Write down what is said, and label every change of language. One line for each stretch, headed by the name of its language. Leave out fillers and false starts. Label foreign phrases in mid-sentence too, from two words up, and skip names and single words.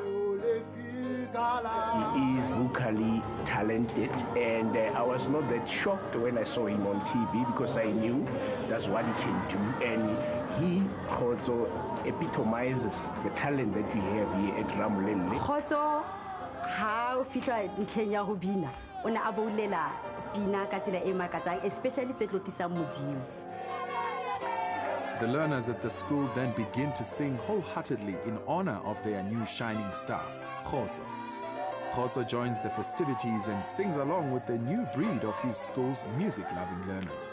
English: He is vocally talented, and I was not that shocked when I saw him on TV because I knew that's what he can do, and he also epitomizes the talent that we have here at Ramulele.
Southern Sotho: Khotso ha o fihla ntlheng ya ho bina o ne a boulela pina ka tsela e makatsang, especially tse tlotisang Modimo.
English: The learners at the school then begin to sing wholeheartedly in honor of their new shining star, Khotso. Khotso joins the festivities and sings along with the new breed of his school's music-loving learners.